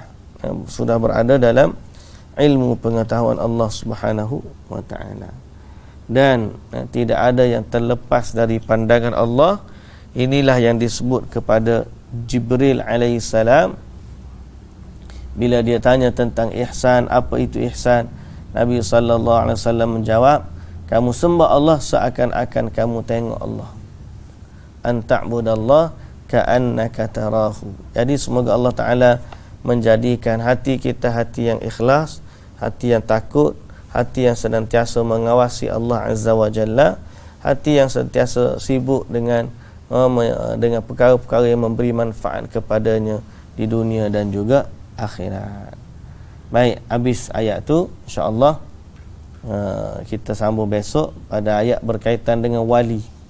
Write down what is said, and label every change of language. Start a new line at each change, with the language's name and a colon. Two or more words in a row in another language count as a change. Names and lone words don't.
Malay: Sudah berada dalam ilmu pengetahuan Allah
Arabic: سبحانه وتعالى.
Malay: Dan tidak ada yang terlepas dari pandangan Allah. Inilah yang disebut kepada Jibril alaihissalam bila dia tanya tentang ihsan, apa itu ihsan? Nabi
Arabic: صلى الله عليه وسلم
Malay: menjawab, Kamu sembah Allah seakan-akan kamu tengok Allah.
Arabic: أن تعبد الله كأنك تراه.
Malay: Jadi semoga Allah Ta'ala menjadikan hati kita hati yang ikhlas, hati yang takut, hati yang senantiasa mengawasi Allah
Arabic: عز وجل,
Malay: hati yang sentiasa sibuk dengan perkara-perkara yang memberi manfaat kepadanya di dunia dan juga akhirat. Baik, habis ayat tu, insya-Allah kita sambung besok pada ayat berkaitan dengan wali.